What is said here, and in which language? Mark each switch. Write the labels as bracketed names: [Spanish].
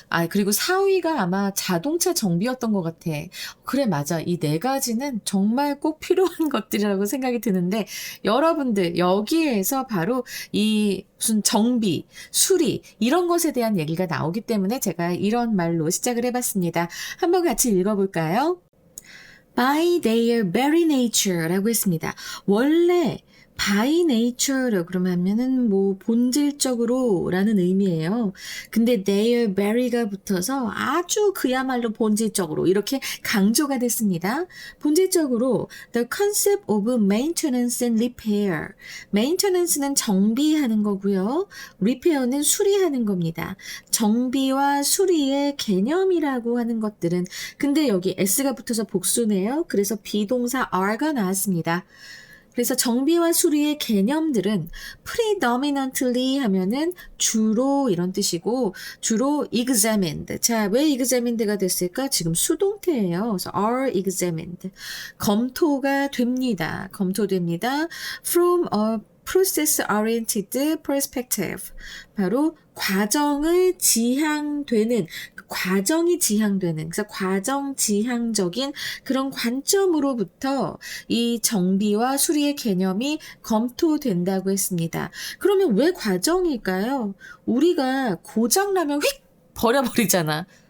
[Korean] 그리고 4위가 아마 자동차 정비였던 것 같아. 그래, 맞아. 이 네 가지는 정말 꼭 필요한 것들이라고 생각이 드는데, 여러분들, 여기에서 바로 이 무슨 정비, 수리, 이런 것에 대한 얘기가 나오기 때문에 제가 이런 말로 시작을 해봤습니다. 한번 같이 읽어볼까요? [English] By their very nature라고 했습니다. [Korean] 원래 by nature라고 그러면은 뭐 본질적으로라는 의미예요. 근데 their very가 붙어서 아주 그야말로 본질적으로 이렇게 강조가 됐습니다. 본질적으로 [English] the concept of maintenance and repair. [Korean] maintenance는 정비하는 거고요. repair는 수리하는 겁니다. 정비와 수리의 개념이라고 하는 것들은 근데 여기 s가 붙어서 복수네요. 그래서 비동사 are가 나왔습니다. 그래서 정비와 수리의 개념들은 predominantly 하면은 주로 이런 뜻이고 주로 examined. 자, 왜 examined가 됐을까? 지금 수동태예요. [English] 그래서 are examined. [Korean] 검토가 됩니다. 검토됩니다. [English] From a process-oriented perspective. [Korean] 바로 과정을 지향되는 과정이 지향되는 그래서 과정 지향적인 그런 관점으로부터 이 정비와 수리의 개념이 검토된다고 했습니다. 그러면 왜 과정일까요? 우리가 고장나면 휙 버려버리잖아.